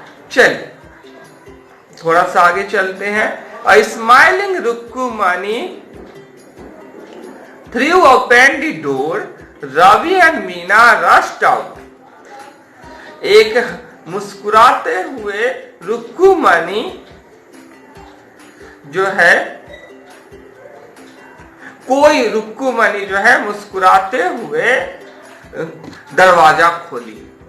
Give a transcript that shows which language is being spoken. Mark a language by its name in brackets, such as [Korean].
[Hindi] चलिए थोड़ा सा आगे चलते हैं। [English] A smiling Rukkumani threw open the door. Ravi and Meena rushed out. [Hindi] एक मुस्कुराते हुए रुक्कुमणि जो है, कोई रुक्कुमणि जो है मुस्कुराते हुए दरवाजा खोली।